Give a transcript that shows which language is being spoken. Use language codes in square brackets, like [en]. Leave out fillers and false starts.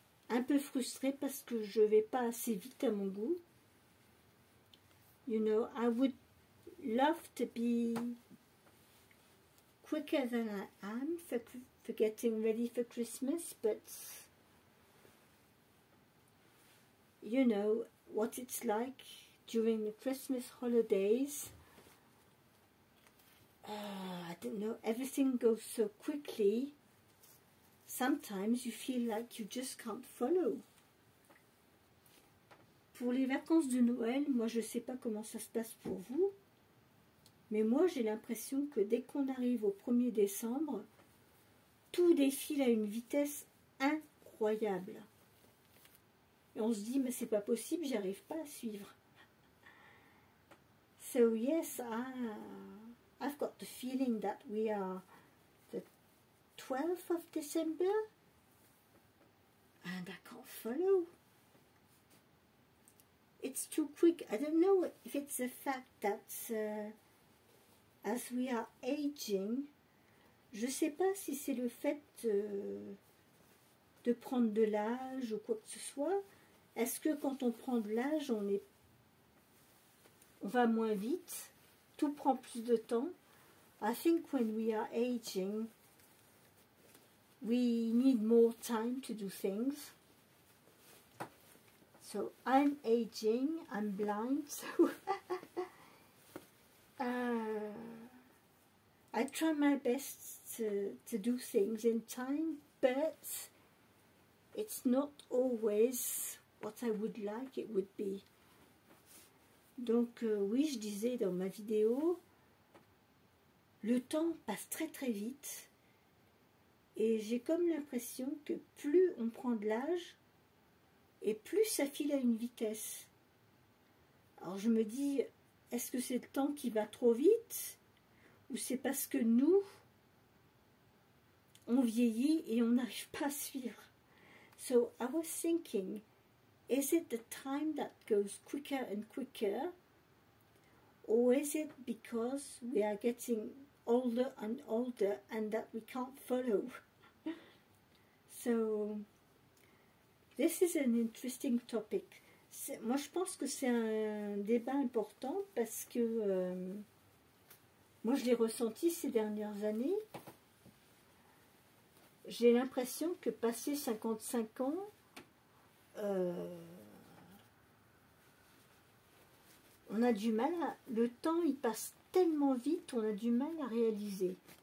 [fr] Un peu frustrée parce que je vais pas assez vite à mon goût. [en] You know, I would love to be quicker than I am for getting ready for Christmas, but you know what it's like during the Christmas holidays. I don't know, everything goes so quickly. Sometimes you feel like you just can't follow. [fr] pour les vacances de Noël, moi je ne sais pas comment ça se passe pour vous, mais moi j'ai l'impression que dès qu'on arrive au 1er décembre, tout défile à une vitesse incroyable. Et on se dit, mais c'est pas possible, j'arrive pas à suivre. [en] So yes, I've got the feeling that we are the 12th of December and I can't follow. It's too quick. I don't know if it's the fact that as we are aging, [fr] je sais pas si c'est le fait de prendre de l'âge ou quoi que ce soit. Est-ce que quand on prend de l'âge, on va moins vite, tout prend plus de temps. [en] I think when we are aging, we need more time to do things. So I'm aging, I'm blind, so I try my best to do things in time, but it's not always what I would like it would be. [fr] Donc oui, je disais dans ma vidéo, le temps passe très très vite et j'ai comme l'impression que plus on prend de l'âge et plus ça file à une vitesse. Alors je me dis, est-ce que c'est le temps qui va trop vite ou c'est parce que nous, on vieillit et on n'arrive pas à suivre? [en] So I was thinking, is it the time that goes quicker and quicker, or is it because we are getting older and older and that we can't follow? So this is an interesting topic. [fr] Moi je pense que c'est un débat important parce que moi je l'ai ressenti ces dernières années. J'ai l'impression que passé 55 ans, on a du mal, le temps il passe tellement vite, on a du mal à réaliser.